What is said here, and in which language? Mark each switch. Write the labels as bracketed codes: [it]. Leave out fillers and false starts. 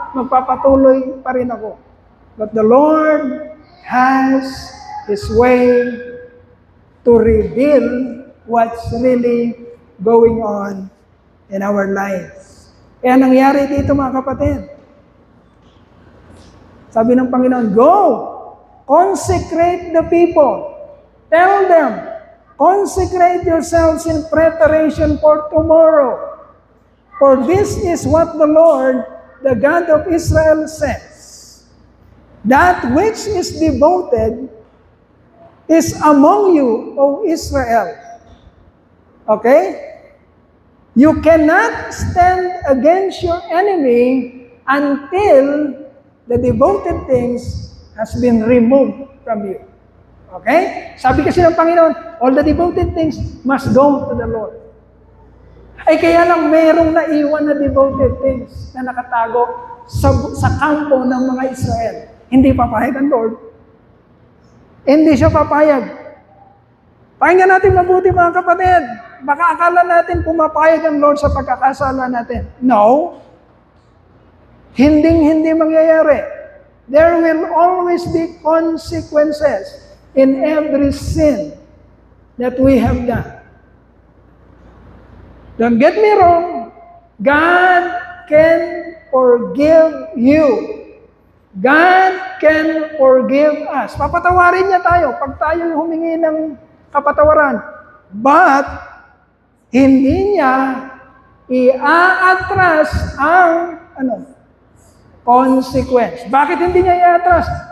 [tl] Magpapatuloy pa rin ako. [en] But the Lord has His way to reveal what's really going on in our lives. [tl] Kaya nangyari dito mga kapatid. Sabi ng Panginoon, [en] go! Consecrate the people. Tell them, consecrate yourselves in preparation for tomorrow. For this is what the Lord, the God of Israel, says. That which is devoted is among you, O Israel. Okay? You cannot stand against your enemy until the devoted things has been removed from you. Okay? [tl] Sabi kasi ng Panginoon, [en] all the devoted things must go to the Lord. [tl] Ay kaya lang mayroong naiwan na devoted things na nakatago sa kampo ng mga Israel. Hindi papayag ang Lord. Hindi siya papayag. Pakinggan natin mabuti mga kapatid. Baka akala natin pumapayag ang Lord sa pagkakasala natin. [en] No. [tl] Hindi mangyayari. [en] There will always be consequences. in every sin that we have done. Don't get me wrong, God can forgive you. God can forgive us. [tl] Papatawarin niya tayo pag tayo humingi ng kapatawaran. But, hindi niya i-atras ang consequence. Bakit hindi niya i-atras?